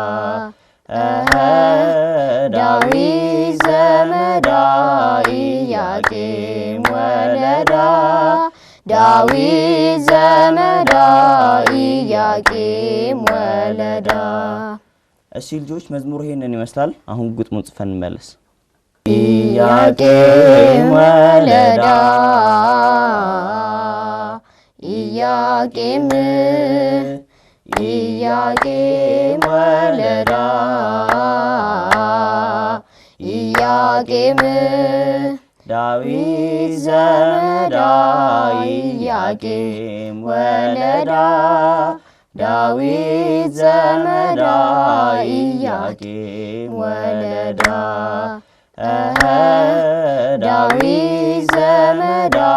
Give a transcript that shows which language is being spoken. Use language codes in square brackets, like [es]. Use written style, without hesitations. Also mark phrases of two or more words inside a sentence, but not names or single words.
[gez] ዳዊት ዘመዳ ኢያቄም ወለዳ ዳዊት ዘመዳ ኢያቄም ወለዳ። [am] እሺ ልጆች መዝሙሩ ይሄንን ይመስላል። አሁን ግጥሙን ጽፈን እንመለስ። [gez] ኢያቄም ወለዳ ኢያቄም ኢያቄም ወለዳ ኢያቄም ዳዊት ዘመዳ ኢያቄም ወለዳ ዳዊት ዘመዳ ኢያቄም ወለዳ ዳዊት ዘመዳ